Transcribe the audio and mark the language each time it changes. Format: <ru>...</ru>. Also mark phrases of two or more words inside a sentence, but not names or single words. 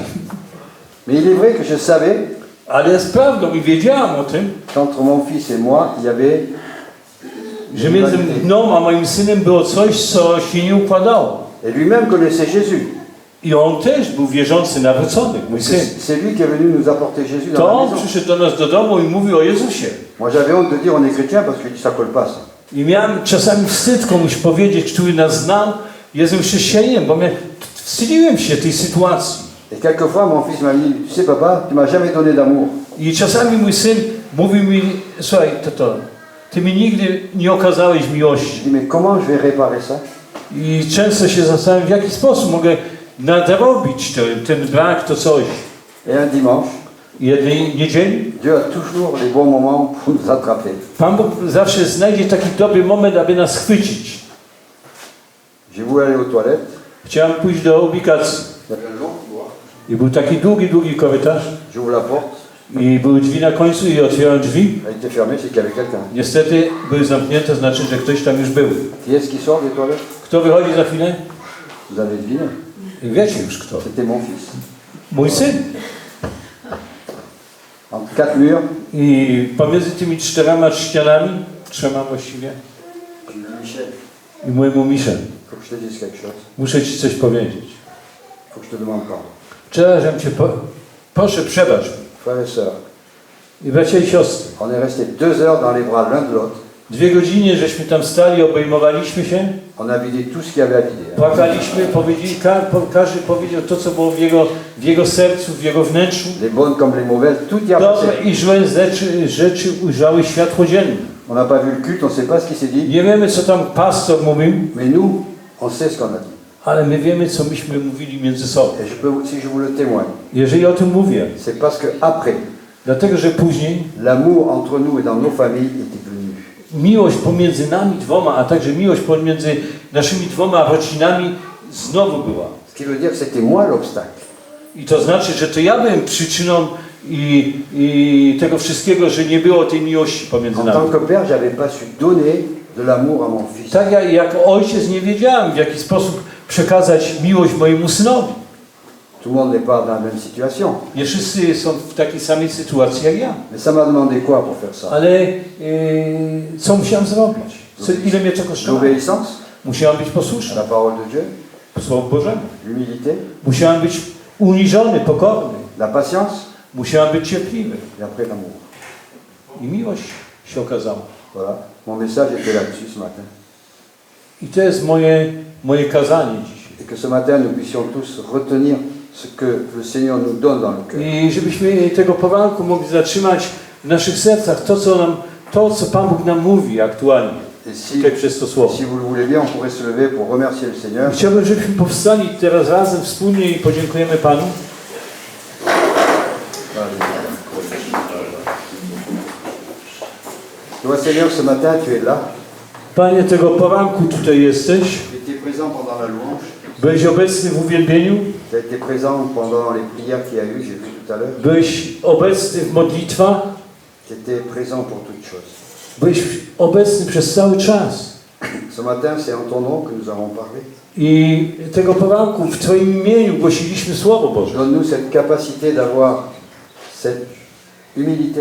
<fr>Mais il est vrai que je savais</fr> <pl>Ale jest prawdą i wiedziałem o tym,</pl> <fr>qu'entre mon fils et moi, il y avait</fr> <pl>że między mną a moim synem było coś, co się nie układało.</pl> <fr>Et lui-même connaissait Jésus.</fr> <pl>I on też był wierzący, nawrócony, mój syn.</pl> <fr>C'est lui qui est venu nous apporter Jésus dans</fr> <pl>To</pl> <fr>la</fr> <pl>on</pl> <fr>maison.</fr> <pl>przyszedł do nas do domu i mówił o Jezusie.</pl> <fr>Moi j'avais honte de dire on est chrétien parce que je dis ça colle pas ça.</fr> <pl>I miałem czasami wstyd komuś powiedzieć, który nas znał, jestem chrześcijaninem, bo wstydziłem się tej sytuacji.</pl> <fr>Et quelquefois mon fils m'a dit, tu sais papa, tu m'as jamais donné d'amour.</fr> <pl>I czasami mój syn mówił mi, słuchaj, tato, ty mi nigdy nie okazałeś</pl> <fr>Je</fr> <pl>miłości.</pl> <fr>dis mais comment je vais réparer ça?</fr> <pl>I często się zastanawiam, w jaki sposób mogę nadrobić ten brak, to coś.</pl> <fr>Et un dimanche,</fr> <pl>Jednej niedzieli</pl> <fr>Dieu a toujours les bons moments pour nous attraper.</fr> <pl>Pan Bóg zawsze znajdzie taki dobry moment, aby nas chwycić.</pl> <fr>J'ai voulu aller aux toilettes.</fr> <pl>Chciałem pójść do ubikacji.</pl> <fr>Il y avait un long couloir.</fr> <pl>I był taki długi korytarz.</pl> <fr>J'ouvre la porte.</fr> <pl>I były drzwi na końcu i otwieram drzwi.</pl> <fr>Elle était fermée, c'est qu'il y avait quelqu'un.</fr> <pl>Niestety były zamknięte, znaczy, że ktoś tam już był.</pl> <fr>Qui est-ce qui sort des toilettes?</fr> <pl>Kto wychodzi za chwilę?</pl> <fr>Vous avez deviné.</fr> <pl>I wiecie już kto.</pl> <fr>C'était mon fils.</fr> <pl>Mój syn.</pl> <fr>Entre quatre murs,</fr> <pl>I pomiędzy tymi trzema właściwie,</pl> <fr>Michel,</fr> <pl>i mojemu Michel,</pl> <fr>il faut que je te dise quelque chose.</fr> <pl>muszę ci coś powiedzieć.</pl> <fr>Il faut que je te demande pardon.</fr> <pl>Przepraszam cię, proszę przebacz mi.</pl> <fr>Frères et sœurs,</fr> <pl>I bracia i siostry,</pl> <fr>on est resté 2 heures dans les bras l'un de l'autre.</fr> <pl>2 godziny, żeśmy tam stali, obejmowaliśmy się,</pl> <fr>On a vidé tout ce qu'il y avait à vider.</fr> <pl>płakaliśmy, każdy powiedział to, co było w jego sercu, w jego wnętrzu.</pl> <fr>Les bonnes comme les mauvaises, tout y a</fr> <pl>Dobre</pl> <fr>passé.</fr> <pl>i złe rzeczy ujrzały światło dzienne.</pl> <fr>On n'a pas vu le culte, on ne sait pas ce qui s'est dit.</fr> <pl>Nie wiemy, co tam pastor mówił,</pl> <fr>Mais nous, on sait ce qu'on a dit.</fr> <pl>ale my wiemy, co myśmy mówili między sobą.</pl> <fr>Et si je vous le témoigne,</fr> <pl>Jeżeli o tym mówię,</pl> <fr>c'est parce que après,</fr> <pl>dlatego, że później</pl> <fr>l'amour entre nous et dans nos familles était venu.</fr> <pl>miłość pomiędzy nami dwoma, a także miłość pomiędzy naszymi dwoma rodzinami znowu była.</pl> <fr>Ce qui veut dire que c'était moi l'obstacle.</fr> <pl>I to znaczy, że to ja byłem przyczyną i tego wszystkiego, że nie było tej miłości pomiędzy</pl> <fr>En</fr> <pl>nami.</pl> <fr>tant que père, j'avais pas su donner de l'amour à mon fils.</fr> <pl>Tak ja jako ojciec nie wiedziałem, w jaki sposób przekazać miłość mojemu synowi.</pl> <fr>Tout le monde n'est pas dans la même situation.</fr> <pl>Nie wszyscy są w takiej samej sytuacji jak ja.</pl> <fr>Mais ça m'a demandé quoi pour faire ça?</fr> <pl>Ale co musiałem zrobić? Ile mnie to kosztowało?</pl> <fr>L'obéissance</fr> <pl>Musiałem być</pl> <fr>à</fr> <pl>posłuszny</pl> <fr>la parole de Dieu,</fr> <pl>Słowu Bożemu.</pl> <fr>l'humilité,</fr> <pl>Musiałem być uniżony, pokorny.</pl> <fr>la patience</fr> <pl>Musiałem być cierpliwy.</pl> <fr>et après l'amour.</fr> <pl>I miłość się okazała.</pl> <fr>Voilà. Mon message était là-dessus ce matin.</fr> <pl>I to jest moje kazanie dzisiaj.</pl> <fr>Et que ce matin, nous puissions tous retenir ce que le Seigneur nous donne dans le cœur.</fr> <pl>I żebyśmy tego poranku mogli zatrzymać w naszych sercach to, co Pan Bóg nam mówi aktualnie.</pl> <fr>Et</fr> <pl>Tutaj przez to słowo.</pl> <fr>si vous le voulez bien, on pourrait se lever pour remercier le Seigneur.</fr> <pl>Chciałbym, żebyśmy powstali teraz razem, wspólnie i podziękujemy Panu.</pl> <fr>Toi, Seigneur, ce matin, tu es là.</fr> <pl>Panie, tego poranku tutaj jesteś.</pl> <fr>Tu étais présent pendant la louange.</fr> <pl>Byłeś obecny w uwielbieniu.</pl> <fr>Tu as été présent pendant les prières qu'il y a eu, j'ai vu tout à l'heure.</fr> <pl>Byłeś obecny w modlitwach.</pl> <fr>Tu étais présent pour toutes choses.</fr> <pl>Byłeś obecny przez cały czas.</pl> <fr>Ce matin, c'est en ton nom que nous avons parlé.</fr> <pl>I tego poranku w Twoim imieniu głosiliśmy Słowo Boże.</pl> <fr>Donne-nous cette capacité d'avoir cette humilité,</fr>